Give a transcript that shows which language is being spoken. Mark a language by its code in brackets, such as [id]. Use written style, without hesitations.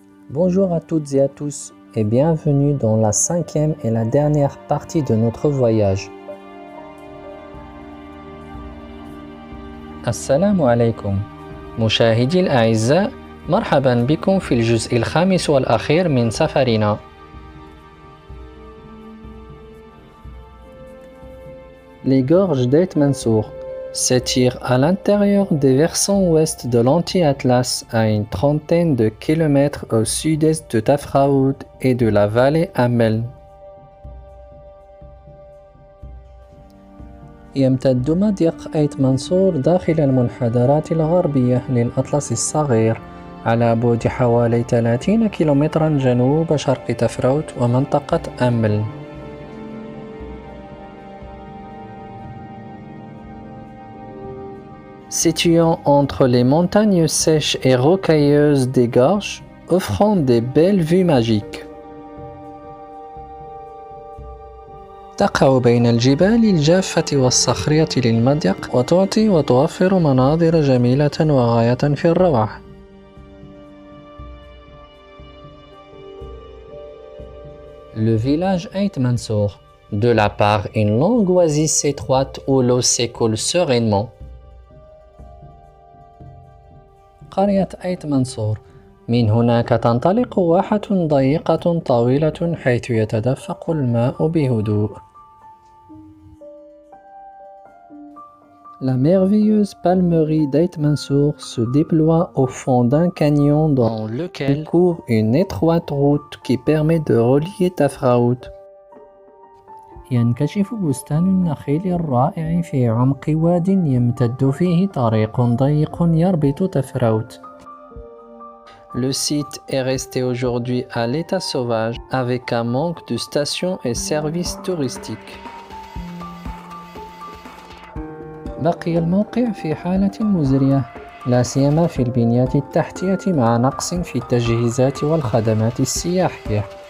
[fr] Bonjour à toutes et à tous et bienvenue dans la 5e et la dernière partie de notre voyage. [ar] السلام عليكم مشاهدي الأعزاء، مرحبا بكم في الجزء الخامس والأخير من سفرنا. [fr] Les gorges d'Ait Mansour s'étirent à l'intérieur des versants ouest de l'Anti-Atlas à une trentaine de kilomètres au sud-est de Tafraout et de la vallée Amel. [ar] يمتد مضيق أيت منصور داخل المنحدرات الغربية للأطلس الصغير على بعد حوالي 30 كيلومترا جنوب شرق تفراوت ومنطقة أمل. [fr] Situant entre les montagnes sèches et rocailleuses des gorges, offrant des belles vues magiques. [ar] تقع بين الجبال الجافة والصخرية للمضيق وتعطي وتوفر مناظر جميلة وغاية في الروعة. [fr] Le village Ait Mansour, de la part une longue oasis étroite où l'eau s'écoule sereinement. [ar] قرية أيت منصور، من هناك تنطلق واحة ضيقة طويلة حيث يتدفق الماء بهدوء. [fr] La merveilleuse palmerie d'Ait Mansour se déploie au fond d'un canyon dans lequel court une étroite route qui permet de relier Tafraout. [ar] ينكشف بستان النخيل الرائع في عمق واد يمتد فيه طريق ضيق يربط تفراوت. [fr] Le site est resté aujourd'hui à l'état sauvage avec un manque de stations et services touristiques. [ar] بقي الموقع في حالة مزرية لا سيما في البنية التحتية مع نقص في التجهيزات والخدمات السياحية.